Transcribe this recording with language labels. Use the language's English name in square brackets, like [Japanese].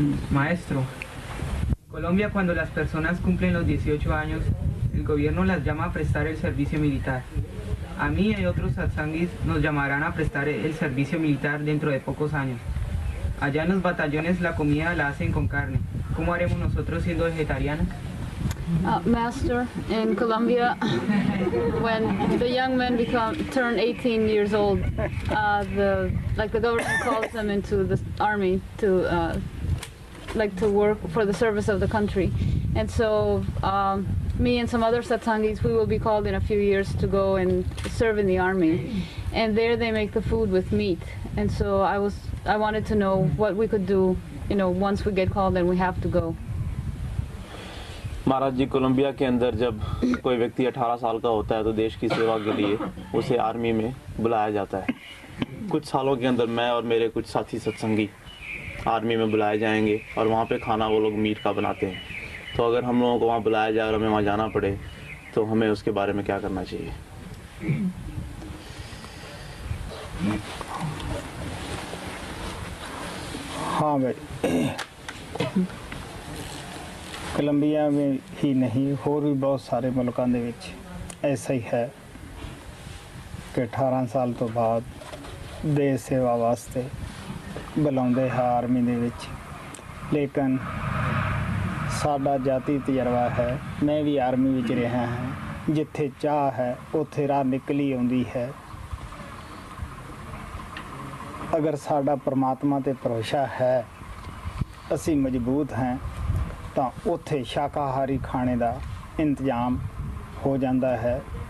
[Spanish] Maestro, en Colombia cuando las personas cumplen los 18 años, el gobierno las llama a prestar el servicio militar. A mí y otros satsanguis nos llamarán a prestar el servicio militar dentro de pocos años. Allá en los batallones la comida la hacen con carne. ¿Cómo haremos nosotros siendo vegetarianos? [English] Master, in Colombia, when the young men turn 18 years old, the government calls them into the army to work for the service of the country, and so me and some other satsangis, we will be called in a few years to go and serve in the army, and there they make the food with meat, and so I wanted to know what we could do, once we get called and we have to go. [Hindi] Maharaj ji, Colombia के अंदर जब कोई व्यक्ति 18 साल का होता है तो देश की सेवा के लिए उसे आर्मी में बुलाया जाता है। कुछ सालों के अंदर मैं और मेरे कुछ साथी सत्संगी आर्मी में बुलाए जाएंगे और वहाँ पे खाना वो लोग मीट का बनाते हैं। तो अगर हम लोगों को वहाँ बुलाया जाए और हमें वहाँ जाना पड़े तो हमें उसके बारे में क्या करना चाहिए? हाँ भाई, कोलंबिया में ही नहीं होर भी बहुत सारे मुल्कों [Punjabi] ਦੇ ਵਿੱਚ [Hindi] ऐसा ही है कि [Punjabi] 18 ਸਾਲ ਤੋਂ ਬਾਅਦ ਦੇਸ਼ ਸੇਵਾ ਵਾਸਤੇ ਬੁਲਾਉਂਦੇ ਹੈ ਆਰਮੀ ਦੇ ਵਿੱਚ। ਲੇਕਿਨ ਸਾਡਾ ਜਾਤੀ ਤਜਰਬਾ ਹੈ, ਮੈਂ ਵੀ ਆਰਮੀ ਵਿੱਚ ਰਿਹਾ ਹਾਂ, ਜਿੱਥੇ ਚਾਹ ਹੈ ਉੱਥੇ ਰਾਹ ਨਿਕਲੀ ਆਉਂਦੀ ਹੈ। ਅਗਰ ਸਾਡਾ ਪਰਮਾਤਮਾ ਤੇ ਭਰੋਸਾ ਹੈ, ਅਸੀਂ ਮਜ਼ਬੂਤ ਹਾਂ, ਤਾਂ ਉੱਥੇ ਸ਼ਾਕਾਹਾਰੀ ਖਾਣੇ ਦਾ ਇੰਤਜ਼ਾਮ ਹੋ ਜਾਂਦਾ ਹੈ।